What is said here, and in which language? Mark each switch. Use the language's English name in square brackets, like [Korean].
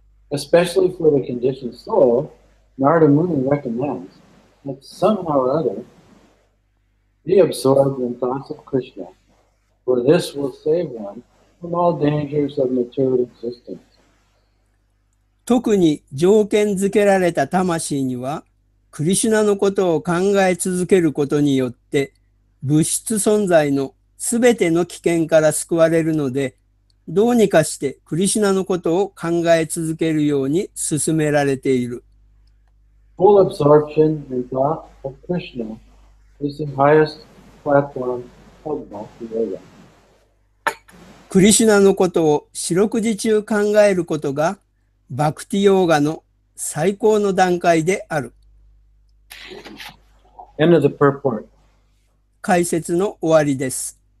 [English] Especially for the conditioned soul, Narada Muni recommends that somehow or other be absorbed in thoughts of Krishna, for this will save one from all dangers of material existence. [Japanese] 特に条件づけられた魂には、クリシュナのことを考え続けることによって、物質存在のすべての危険から救われるので、どうにかしてクリシュナのことを考え続けるように勧められている。 [English] Full absorption in thought of Krishna is the highest platform of bhakti-yogena. [Japanese] クリシュナのことを四六時中考えることが、バクティヨーガの最高の段階である。 [English] End of the purport. [Japanese] 解説の終わりです。